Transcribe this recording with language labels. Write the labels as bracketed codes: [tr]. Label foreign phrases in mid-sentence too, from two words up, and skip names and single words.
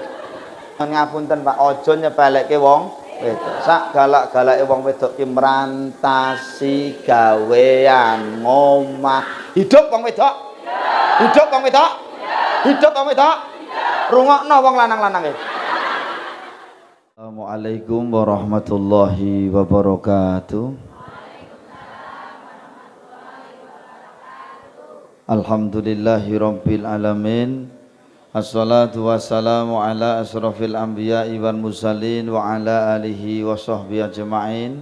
[jv] Ngapunten, Pak, aja nyepelekke wong wedok. Sak galak-galake wong wedok ki mrantasi gawean ngomah. Hidup wong wedok. Hidup wong wedok. Hidup wong wedok. Rungokno wong lanang-lanang e. [ar] السلام عليكم ورحمة الله وبركاته. الحمد لله رب العالمين. الصلاة والسلام على أشرف الأنبياء والمرسلين وعلى آله وصحبه أجمعين.